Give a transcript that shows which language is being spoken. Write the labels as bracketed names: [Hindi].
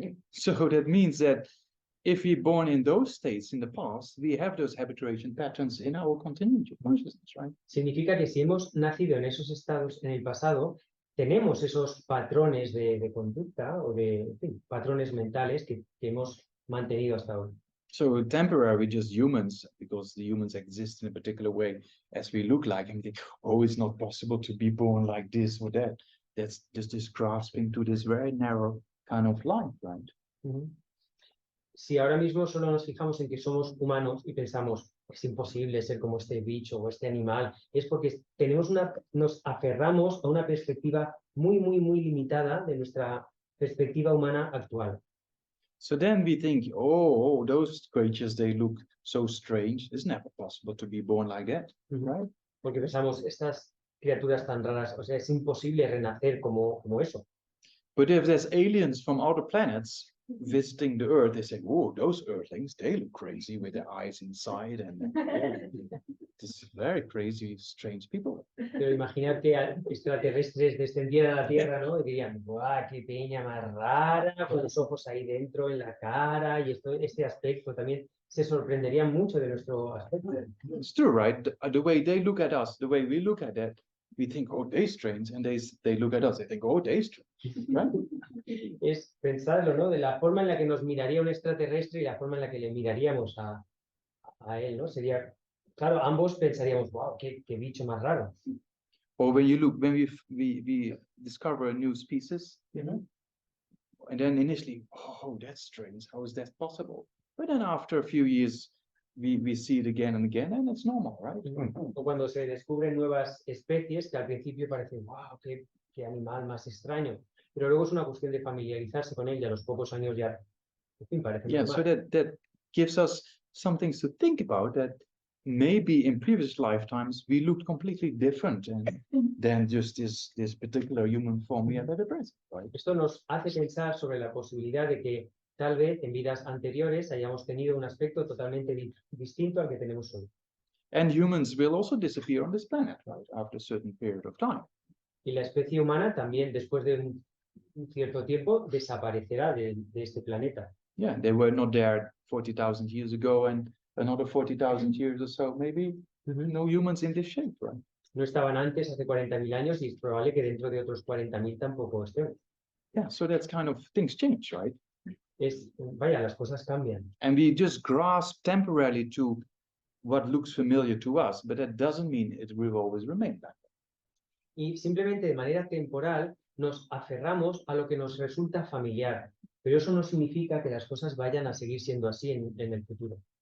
[English] So that means that if we're born in those states in the past, we have those habituation patterns in our continuing consciousness, right? [Spanish] Significa que si hemos nacido en esos estados en el pasado, tenemos esos patrones de conducta o en fin, patrones mentales que hemos mantenido hasta ahora. [English] So temporary, just humans, because the humans exist in a particular way as we look like, and we think, oh, it's not possible to be born like this or that. That's just this grasping to this very narrow kind of life, right? [Spanish] Si ahora mismo solo nos fijamos en que somos humanos y pensamos, es imposible ser como este bicho o este animal, es porque nos aferramos a una perspectiva muy, muy, muy limitada de nuestra perspectiva humana actual. [English] So then we think, oh, those creatures, they look so strange. It's never possible to be born like that, right? [Spanish] Porque pensamos, estas criaturas tan raras, o sea, es imposible renacer como eso. [English] But if there's aliens from other planets visiting the Earth, they say, "Oh, those Earthlings, they look crazy with their eyes inside, and this very crazy, strange people." [Spanish] Pero imaginar que extraterrestres descendieran a la Tierra, ¿no? Y dirían, ¡guau, qué peña más rara! Con los ojos ahí dentro, en la cara, y este aspecto también se sorprenderían mucho de nuestro aspecto. [English] It's true, right? The way they look at us, the way we look at that, we think, oh, they're strange, and they look at us, they think, oh, they're strange, right? [Spanish] Es pensarlo, ¿no? De la forma en la que nos miraría un extraterrestre y la forma en la que le miraríamos a él, ¿no? Sería, claro, ambos pensaríamos, wow, qué bicho más raro. [English] Or when we discover new species, and then initially, oh, that's strange, how is that possible? But then after a few years, we see it again and again, and it's normal, right? [Spanish] O cuando se descubren nuevas especies que al principio parecen, wow, qué animal más extraño, pero luego es una cuestión de familiarizarse con él y a los pocos años ya, en fin, parece [English] Yeah, [Spanish] normal. [English] so that gives us some things to think about, that maybe in previous lifetimes we looked completely different than just this particular human form we have at the present, right? [Spanish] Esto nos hace pensar sobre la posibilidad de que tal vez en vidas anteriores hayamos tenido un aspecto totalmente distinto al que tenemos hoy. [English] And humans will also disappear on this planet, right, after a certain period of time. [Spanish] Y la especie humana también, después de un cierto tiempo, desaparecerá de este planeta. [English] Yeah, they were not there 40,000 years ago, and another 40,000 years or so, maybe no humans in this shape, right? [Spanish] No estaban antes, hace 40.000 años, y es probable que dentro de otros 40.000 tampoco estén. [English] Yeah, so that's kind of, things change, right? [Spanish] Vaya, las cosas cambian. [English] And we just grasp temporarily to what looks familiar to us, but that doesn't mean it will always remain that way. [Spanish] Y simplemente de manera temporal nos aferramos a lo que nos resulta familiar, pero eso no significa que las cosas vayan a seguir siendo así en el futuro.